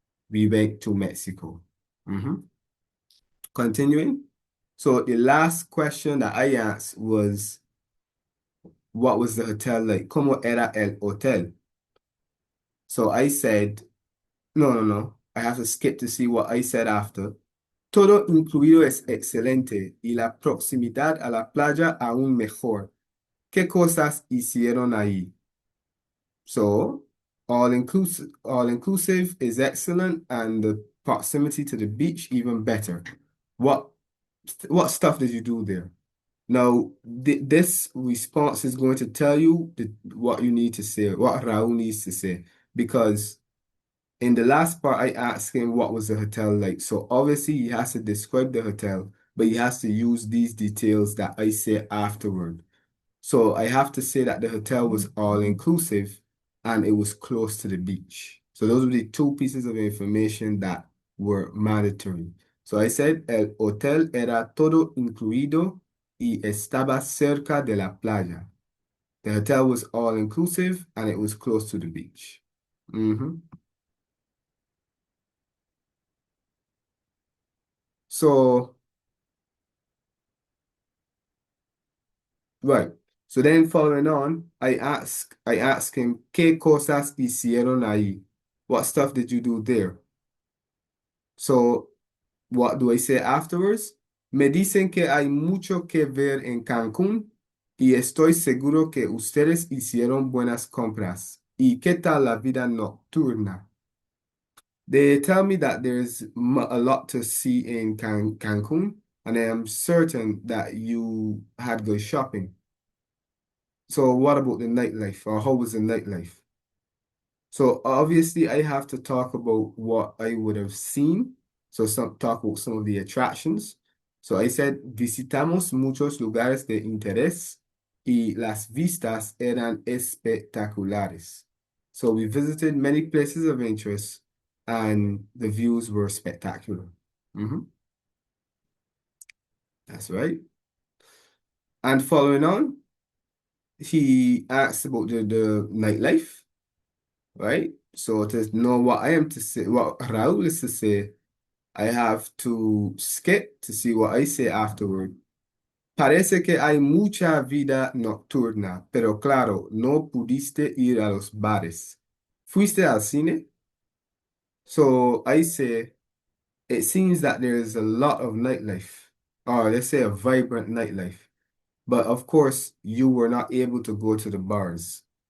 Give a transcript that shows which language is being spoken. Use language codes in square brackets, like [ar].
[en] We went to Mexico. Continuing. So the last question that I asked was, what was the hotel like? [es] ¿Cómo era el hotel? [en] So I said, no. I have to skip to see what I said after. [es] Todo incluido es excelente y la proximidad a la playa aún mejor. ¿Qué cosas hicieron ahí? [en] So, all inclusive is excellent and the proximity to the beach even better. What what stuff did you do there? Now, this response is going to tell you what you need to say, what Raul needs to say, because in the last part, I asked him what was the hotel like. So obviously he has to describe the hotel, but he has to use these details that I say afterward. So I have to say that the hotel was all inclusive and it was close to the beach. So those were the 2 pieces of information that were mandatory. So I said [es] el hotel era todo incluido y estaba cerca de la playa. [en] The hotel was all inclusive and it was close to the beach. So, right. So then following on, I ask him, [es] ¿Qué cosas hicieron ahí? [en] What stuff did you do there? So, what do I say afterwards? [es] Me dicen que hay mucho que ver en Cancún y estoy seguro que ustedes hicieron buenas compras. ¿Y qué tal la vida nocturna? [en] They tell me that there's a lot to see in Cancun, and I am certain that you had good shopping. So what about the nightlife, or how was the nightlife? So obviously I have to talk about what I would have seen. So talk about some of the attractions. So I said, [es] visitamos muchos lugares de interés y las vistas eran espectaculares. [en] So we visited many places of interest and the views were spectacular. That's right. And following on, he asked about the nightlife. Right? So to know what I am to say, what Raul is to say, I have to skip to see what I say afterward. [es] Parece que hay mucha vida nocturna, pero claro, no pudiste ir a los bares. ¿Fuiste al cine? [en] So I say it seems that there is a lot of nightlife, or let's say a vibrant nightlife. But of course, you were not able to go to the bars.